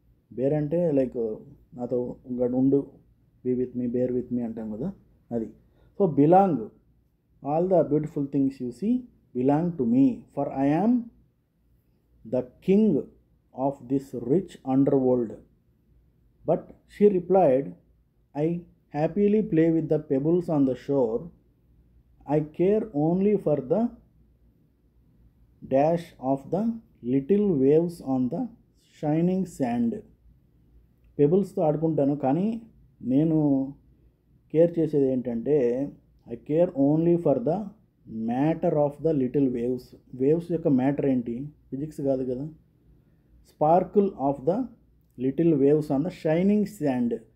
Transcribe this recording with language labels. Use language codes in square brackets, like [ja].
[te] Bear అంటే like నాతో ఉండు, [en] be with me, bear with me [te] అంటాం కదా, అది. [en] So belong, all the beautiful things you see belong to me, for I am the king of this rich underworld. But she replied, I happily play with the pebbles on the shore. I care only for the dash of the little waves on the shining sand. [te] పెబుల్స్తో ఆడుకుంటాను, కానీ నేను care చేసేది ఏంటంటే [en] I care only for the matter of the little waves. [te] Waves యొక్క matter ఏంటి? Physics కాదు కదా. [en] Sparkle of the little waves on the shining sand.